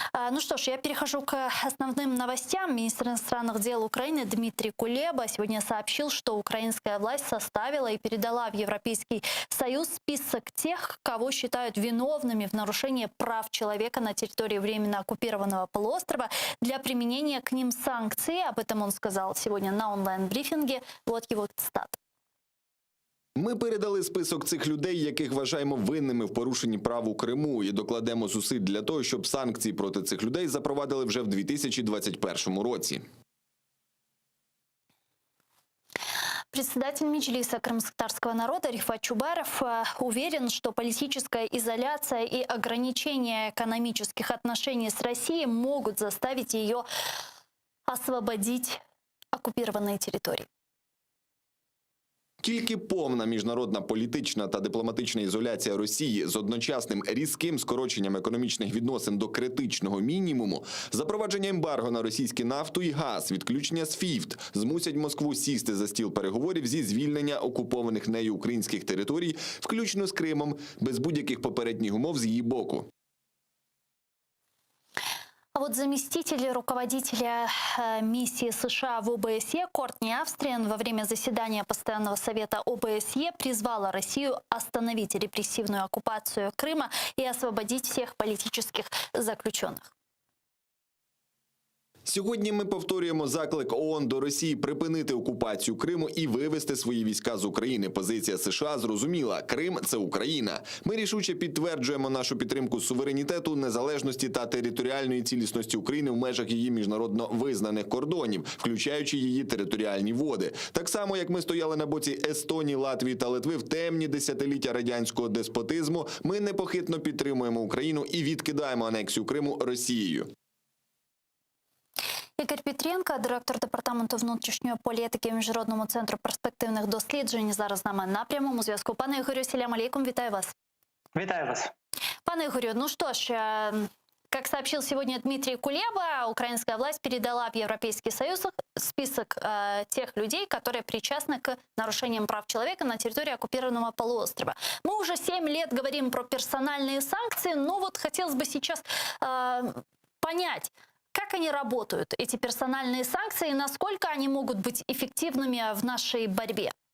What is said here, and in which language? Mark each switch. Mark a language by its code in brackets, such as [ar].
[ru] Ну что ж, я перехожу к основным новостям. Министр иностранных дел Украины Дмитрий Кулеба сегодня сообщил, что украинская власть составила и передала в Европейский Союз список тех, кого считают виновными в нарушении прав человека на территории временно оккупированного полуострова для применения к ним санкций. Об этом он сказал сегодня на онлайн-брифінгі. Вот его цитата. [uk] Ми передали список цих людей, яких вважаємо винними в порушенні прав у Криму, і докладемо зусиль для того, щоб санкції проти цих людей запровадили вже в 2021 році. [ru] Председатель Меджлиса крымскотатарского народа Рифат Чубаров уверен, что политическая изоляция и ограничение экономических отношений с Россией могут заставить ее освободить оккупированные территории. [uk] Тільки повна міжнародна політична та дипломатична ізоляція Росії з одночасним різким скороченням економічних відносин до критичного мінімуму, запровадження ембарго на російську нафту і газ, відключення SWIFT змусять Москву сісти за стіл переговорів зі звільнення окупованих нею українських територій, включно з Кримом, без будь-яких попередніх умов з її боку. [ru] А вот заместитель руководителя миссии США в ОБСЕ Кортни Австриан во время заседания Постоянного совета ОБСЕ призвала Россию остановить репрессивную оккупацию Крыма и освободить всех политических заключенных. [uk] Сьогодні ми повторюємо заклик ООН до Росії припинити окупацію Криму і вивести свої війська з України. Позиція США зрозуміла – Крим – це Україна. Ми рішуче підтверджуємо нашу підтримку суверенітету, незалежності та територіальної цілісності України в межах її міжнародно визнаних кордонів, включаючи її територіальні води. Так само, як ми стояли на боці Естонії, Латвії та Литви в темні десятиліття радянського деспотизму, ми непохитно підтримуємо Україну і відкидаємо анексію Криму Росією. Ігор Петренко, директор департаменту внутрішньої політики Міжнародному центру перспективних досліджень, зараз з нами на прямому зв'язку. Пане Ігорю, ассаляму алейкум, вітаю вас. Вітаю вас. [ru] Пане Игорю, ну что ж, как сообщил сегодня Дмитрий Кулеба, украинская власть передала в Европейский Союз список тех людей, которые причастны к нарушениям прав человека на территории оккупированного полуострова. Мы уже 7 лет говорим про персональные санкции, но вот хотелось бы сейчас понять, как они работают, эти персональные санкции, и насколько они могут быть эффективными в нашей борьбе?